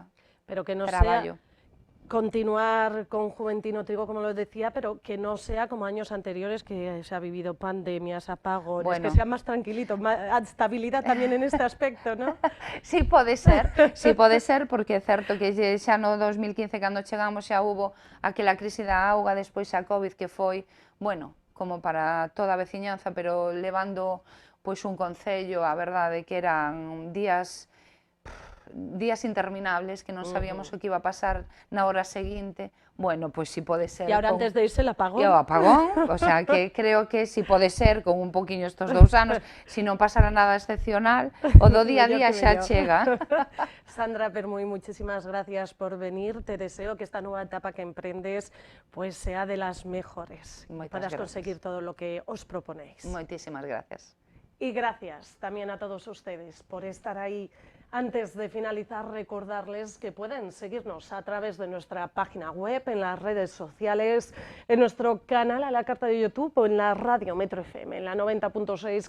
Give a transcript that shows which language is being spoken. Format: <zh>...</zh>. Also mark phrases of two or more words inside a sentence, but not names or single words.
<gl>pero que no traballo.</gl> <es>Continuar con Juventino Trigo, como lo decía, pero que no sea como años anteriores, que se ha vivido pandemias, apagones, bueno, que sea más tranquilito, más estabilidad también en este aspecto, ¿no? Sí,</es> <gl>pode ser, porque é certo que xa no 2015, cando chegamos, xa hubo aquela crise da auga, despois a COVID, que foi, bueno, como para toda a veciñanza, pero levando pois un concello, a verdade que eran días días interminables que non sabíamos o que iba a pasar na hora seguinte. Bueno, pois si pode ser... E agora antes de irse el apagón. E o apagón, o sea, que creo que si pode ser con un poquinho estos 2 anos, si non pasara nada excepcional, o do día a día xa chega.</gl> <es>Sandra Permuy, muchísimas gracias por venir. Te deseo que esta nueva etapa que emprendes pues sea de las mejores.</es> <gl>Moitas</gl> <es>Puedas</es> <gl>gracias.</gl> <es>conseguir todo lo que os proponéis.</es> <gl>Moitísimas gracias.</gl> <es>Y gracias también a todos ustedes por estar ahí. Antes de finalizar, recordarles que pueden seguirnos a través de nuestra página web, en las redes sociales, en nuestro canal a la carta de YouTube o en la radio Metro FM, en la 90.6.</es>